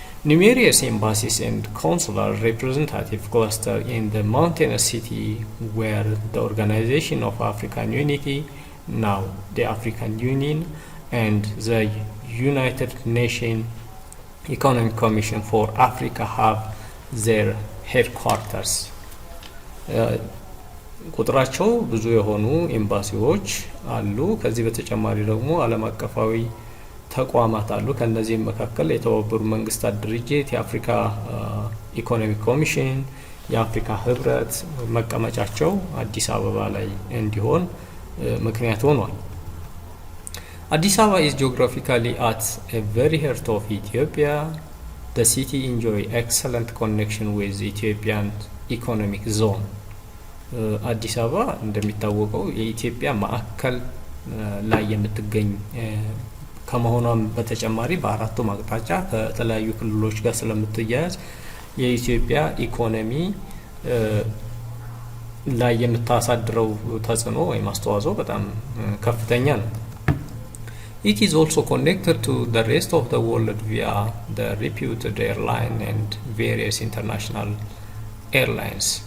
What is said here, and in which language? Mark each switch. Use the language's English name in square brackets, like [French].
[English] Numerous embassies and consular representative cluster in the mountainous city where the Organization of African Unity, now the African Union, and the United Nations Economic Commission for Africa have their headquarters. [Amharic] ቁጥራቸው ብዙ የሆኑ ኤምባሲዎች አሉ። ከዚህ በተጨማሪ ደግሞ ዓለም አቀፋዊ ተቋማት አሉ። ከነዚህ መካከል የተባበሩ መንግስታት ድርጅት፣ የአፍሪካ ኢኮኖሚክ ኮሚሽን፣ የአፍሪካ ህብረት መቀመጫቸው አዲስ አበባ ላይ እንዲሆን ምክንያት ሆኗል። [English] Addis Ababa is geographically at a very heart of Ethiopia. The city enjoy excellent connection with the Ethiopian economic zone. [Amharic] አዲስ አበባ እንደሚታወቀው የኢትዮጵያ ማዕከል ላይ የምትገኝ ከመሆኗም በተጨማሪ በአራቱ አቅጣጫ ከተለያዩ ክልሎች ጋር ስለምትያያዝ የኢትዮጵያ ኢኮኖሚ ላይ የምታሳድረው ተጽዕኖ ወይም አስተዋጽኦ በጣም ከፍተኛ ነው። [English] It is also connected to the rest of the world via the reputed airline and various international airlines.